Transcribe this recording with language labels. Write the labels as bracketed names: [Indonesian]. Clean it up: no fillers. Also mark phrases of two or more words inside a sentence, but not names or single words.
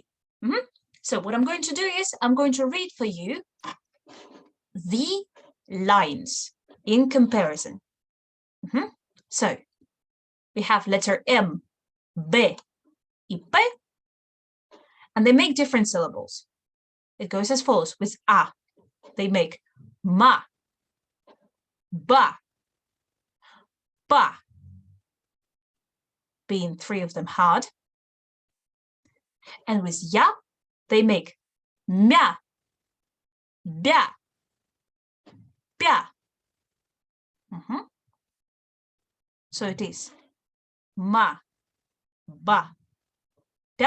[English] So what I'm going to do is I'm going to read for you the lines in comparison. So we have letter M, B, I, P, and they make different syllables. It goes as follows. With A, they make ma, ba, ba, being 3 of them hard. And with ya, they make mya, Bia. Bia. So it is ma, ba, bia.